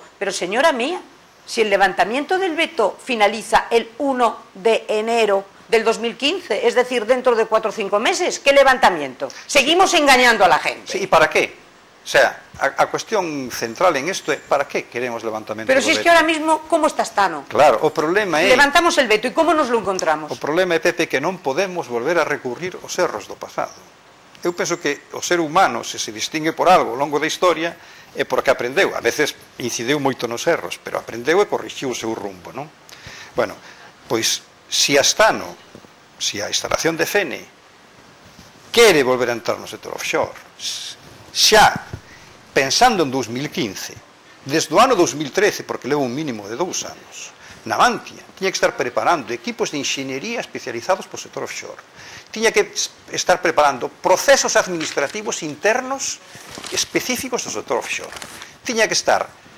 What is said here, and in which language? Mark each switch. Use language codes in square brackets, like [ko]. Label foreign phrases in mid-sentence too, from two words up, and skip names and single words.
[es] Pero señora mía, si el levantamiento del veto finaliza el 1 de enero del 2015, es decir, dentro de 4 o 5 meses, ¿qué levantamiento? Seguimos engañando a la gente. Sí, ¿y para qué? O sea, [gl] a cuestión central en esto é para que queremos levantamento [es] Pero [gl] do [es] si es veto? que ahora mismo, ¿cómo está Astano? [gl] Claro, o problema é... [es] Levantamos el veto, ¿y cómo nos lo encontramos? [gl] O problema é, Pepe, que non podemos volver a recurrir aos erros do pasado. Eu penso que o ser humano, se distingue por algo ao longo da historia, é porque aprendeu. A veces incidiu moito nos erros, pero aprendeu e corrixiu o seu rumbo, non? Bueno, pois, se Astano, se a instalación de Fene quere volver a entrar no sector offshore, xa pensando en 2015, desde o ano 2013, porque leva un mínimo de 2 anos, Navantia tiña que estar preparando equipos de enxeñería especializados para o sector offshore, tiña que estar preparando procesos administrativos internos específicos do sector offshore, tiña que estar